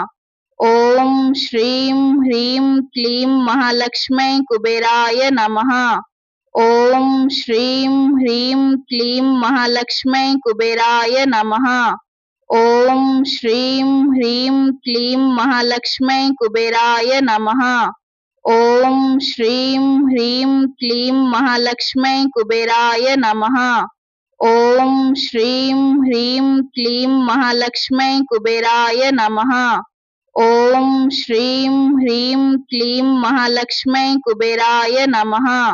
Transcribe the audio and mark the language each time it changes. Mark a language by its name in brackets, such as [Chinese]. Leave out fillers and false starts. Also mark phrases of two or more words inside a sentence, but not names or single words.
[Sanskrit] ॐ श्रीं ह्रीं क्लीं महालक्ष्मै कुबेराय नमः। ॐ श्रीं ह्रीं क्लीं महालक्ष्मै कुबेराय नमः। ॐ श्रीं ह्रीं क्लीं महालक्ष्मै कुबेराय नमः। ఓం శ్రీం హ్రీం క్లీం మహాలక్ష్మై కుబేరాయ నమః. ఓం శ్రీం హ్రీం క్లీం మహాలక్ష్మై కుబేరాయ నమః. ఓం శ్రీం హ్రీం క్లీం మహాలక్ష్మై కుబేరాయ నమః.